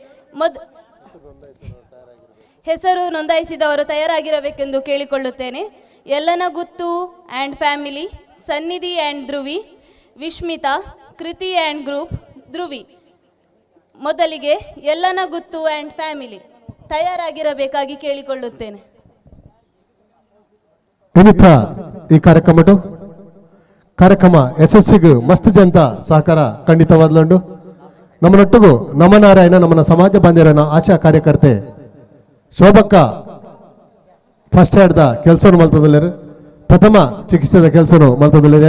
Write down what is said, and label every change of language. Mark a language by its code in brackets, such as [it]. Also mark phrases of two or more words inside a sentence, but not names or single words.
[kn] ಹೆಸರು ನೋಂದಾಯಿಸಿದವರು ತಯಾರಾಗಿರಬೇಕೆಂದು ಕೇಳಿಕೊಳ್ಳುತ್ತೇನೆ. ಯಲ್ಲನಗುತ್ತು ಆ್ಯಂಡ್ ಫ್ಯಾಮಿಲಿ, ಸನ್ನಿಧಿ ಆ್ಯಂಡ್ ಧ್ರುವಿ, ವಿಶ್ಮಿತಾ, ಕೃತಿ ಆ್ಯಂಡ್ ಗ್ರೂಪ್, ಧ್ರುವಿ. ಮೊದಲಿಗೆ ಯಲ್ಲನಗುತ್ತು ಆ್ಯಂಡ್ ಫ್ಯಾಮಿಲಿ ತಯಾರಾಗಿರಬೇಕಾಗಿ ಕೇಳಿಕೊಳ್ಳುತ್ತೇನೆ. [tcy] ಇನ್ನಿತ ಈ ಕಾರ್ಯಕ್ರಮ ಯಶಸ್ವಿಗೆ ಮಸ್ತ್ ಜನತ ಸಹಕಾರ ಖಂಡಿತವಾದ್ಲುಂಡು. ನಮ್ಮನೊಟ್ಟಿಗೂ ನಮನಾರಾಯಣ ನಮ್ಮನ ಸಮಾಜ ಬಾಂಧವರನ್ನ ಆಶಾ ಕಾರ್ಯಕರ್ತೆ ಶೋಭಕ್ಕ [en] first aidda [tcy] ಕೆಲಸವನ್ನು ಮಲ್ತದಲ್ಲರು, ಪ್ರಥಮ ಚಿಕಿತ್ಸೆದ ಕೆಲಸನು ಮಲ್ತದಲ್ಲರು.